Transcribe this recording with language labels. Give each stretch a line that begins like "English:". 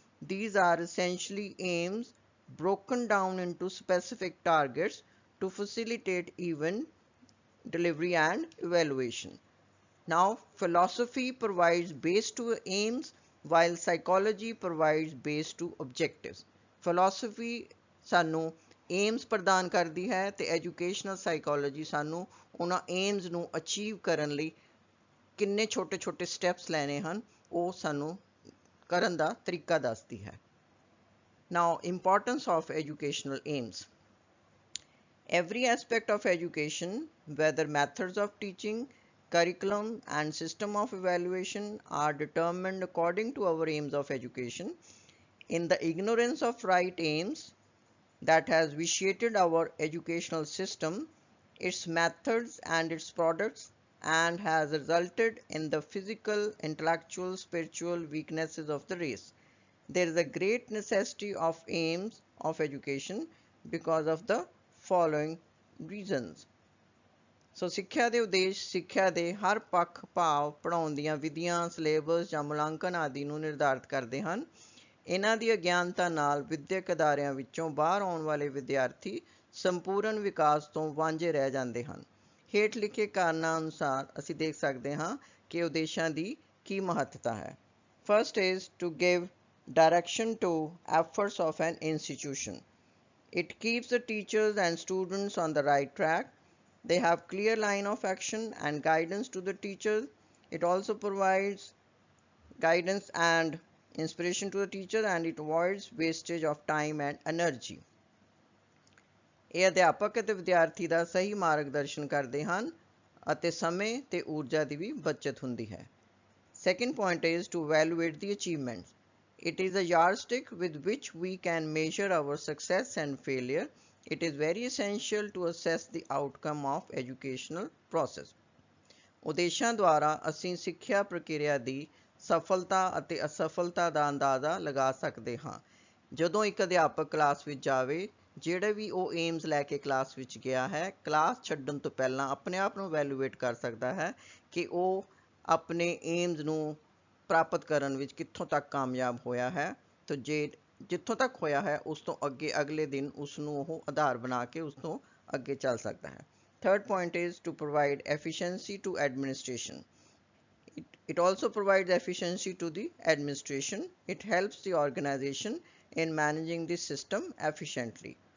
English: These are essentially aims broken down into specific targets to facilitate event delivery and evaluation. Now, philosophy provides base to aims while psychology provides base to objectives.
Punjabi: Philosophy ਸਾਨੂੰ aims ਪ੍ਰਦਾਨ ਕਰਦੀ ਹੈ ਤੇ educational psychology ਸਾਨੂੰ ਉਹਨਾਂ aims ਨੂੰ achieve ਕਰਨ ਲਈ ਕਿੰਨੇ ਛੋਟੇ-ਛੋਟੇ steps ਲੈਣੇ ਹਨ ਉਹ ਸਾਨੂੰ ਕਰਨ ਦਾ ਤਰੀਕਾ ਦੱਸਦੀ ਹੈ।
English: Now, importance of educational aims. Every aspect of education, whether methods of teaching, curriculum and system of evaluation are determined according to our aims of education. In the ignorance of right aims that has vitiated our educational system, its methods and its products, and has resulted in the physical, intellectual, spiritual weaknesses of the race. There is a great necessity of aims of education because of the following reasons.
Punjabi: ਸੋ ਸਿੱਖਿਆ ਦੇ ਉਦੇਸ਼ ਸਿੱਖਿਆ ਦੇ ਹਰ ਪੱਖ ਭਾਵ ਪੜ੍ਹਾਉਣ ਦੀਆਂ ਵਿਧੀਆਂ, ਸਿਲੇਬਸ ਜਾਂ ਮੁਲਾਂਕਣ ਆਦਿ ਨੂੰ ਨਿਰਧਾਰਿਤ ਕਰਦੇ ਹਨ। ਇਹਨਾਂ ਦੀ ਅਗਿਆਨਤਾ ਨਾਲ ਵਿਦਿਅਕ ਅਦਾਰਿਆਂ ਵਿੱਚੋਂ ਬਾਹਰ ਆਉਣ ਵਾਲੇ ਵਿਦਿਆਰਥੀ ਸੰਪੂਰਨ ਵਿਕਾਸ ਤੋਂ ਵਾਂਝੇ ਰਹਿ ਜਾਂਦੇ ਹਨ। ਹੇਠ ਲਿਖੇ ਕਾਰਨਾਂ ਅਨੁਸਾਰ ਅਸੀਂ ਦੇਖ ਸਕਦੇ ਹਾਂ ਕਿ ਉਦੇਸ਼ਾਂ ਦੀ ਕੀ ਮਹੱਤਤਾ ਹੈ।
English: First is to give direction to efforts of an institution. It keeps the teachers and students on the right track. They have clear line of action and guidance to the teachers. It also provides guidance and inspiration to the teacher, and it avoids wastage of time and energy.
Punjabi: ਇਹ ਅਧਿਆਪਕ ਅਤੇ ਵਿਦਿਆਰਥੀ ਦਾ ਸਹੀ ਮਾਰਗਦਰਸ਼ਨ ਕਰਦੇ ਹਨ ਅਤੇ ਸਮੇਂ ਤੇ ਊਰਜਾ ਦੀ ਵੀ ਬਚਤ ਹੁੰਦੀ ਹੈ।
English: Second point is to evaluate the achievements. It is a yardstick with which we can measure our success and failure. It is very essential to assess the outcome of educational process.
Punjabi: ਉਦੇਸ਼ਾਂ ਦੁਆਰਾ ਅਸੀਂ ਸਿੱਖਿਆ ਪ੍ਰਕਿਰਿਆ ਦੀ ਸਫਲਤਾ ਅਤੇ ਅਸਫਲਤਾ ਦਾ ਅੰਦਾਜ਼ਾ ਲਗਾ ਸਕਦੇ ਹਾਂ। ਜਦੋਂ ਇੱਕ ਅਧਿਆਪਕ ਕਲਾਸ ਵਿੱਚ ਜਾਵੇ, ਜਿਹੜੇ ਵੀ ਉਹ ਏਮਸ ਲੈ ਕੇ ਕਲਾਸ ਵਿੱਚ ਗਿਆ ਹੈ, ਕਲਾਸ ਛੱਡਣ ਤੋਂ ਪਹਿਲਾਂ ਆਪਣੇ ਆਪ ਨੂੰ ਵੈਲੂਏਟ ਕਰ ਸਕਦਾ ਹੈ ਕਿ ਉਹ ਆਪਣੇ ਏਮਸ ਨੂੰ ਪ੍ਰਾਪਤ ਕਰਨ ਵਿੱਚ ਕਿੱਥੋਂ ਤੱਕ ਕਾਮਯਾਬ ਹੋਇਆ ਹੈ। ਤਾਂ ਜੇ ਜਿੱਥੋਂ ਤੱਕ ਹੋਇਆ ਹੈ ਉਸ ਤੋਂ ਅੱਗੇ ਅਗਲੇ ਦਿਨ ਉਸ ਨੂੰ ਉਹ ਆਧਾਰ ਬਣਾ ਕੇ ਉਸ ਤੋਂ ਅੱਗੇ ਚੱਲ ਸਕਦਾ ਹੈ।
English: Third point is to provide efficiency to administration. It also provides efficiency to the administration. It helps the organization in managing the system efficiently.